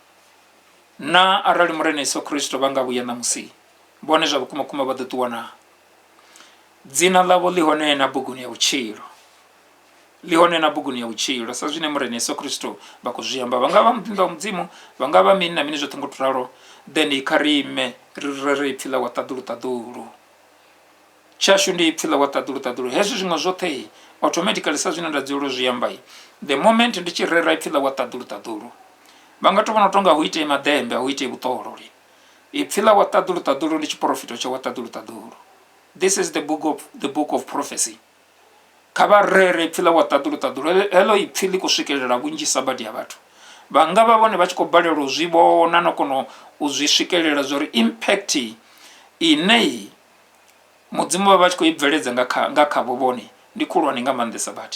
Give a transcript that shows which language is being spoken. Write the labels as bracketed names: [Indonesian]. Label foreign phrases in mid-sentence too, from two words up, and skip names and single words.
[Venda] na arali murena Yesu Kristo vha nga vhuya ṋamusi vhone zwa vhukuma vha ḓo ṱuwa na dzina ḽavho ḽihone na buguni ya vhutshilo, ḽihone na buguni ya vhutshilo, sa zwine murena Yesu Kristo vha khou zwi amba. Vha nga vha muḓinḓa wa mudzimu, vha nga vha mini na mini zwoṱhe ngo to ralo, then kha ri ime ri ipfhi ḽa wa ṱaḓulu tshashu ndi ipfhi ḽa wa ṱaḓulu. Hezwi zwiṅwe zwoṱhe automatically sa zwine nda dzulela zwi amba, [English] the moment [Venda] ndi tshi rera ipfhi ḽa wa ṱaḓulu, vha nga to vhona tonga hu itei madembe, hu itei vhuṱolo. Ipfhi ḽa wa ṱaḓulu ndi tshiprofito tsha wa ṱaḓulu. [English] This is the book of prophecy. [Venda] Kha vha rere ipfhi ḽa wa ṱaḓulu. Heḽo ipfhi ḽi khou swikelela vhunzhisa badi ya vhathu. Vha nga vha vhone vha tshi khou balelwa u zwi vhona na kona u zwi swikelela zwa uri impact ine mudzimu vha tshi khou i bveledza nga khavho vhone ndi khulwane nga maanḓesa badi.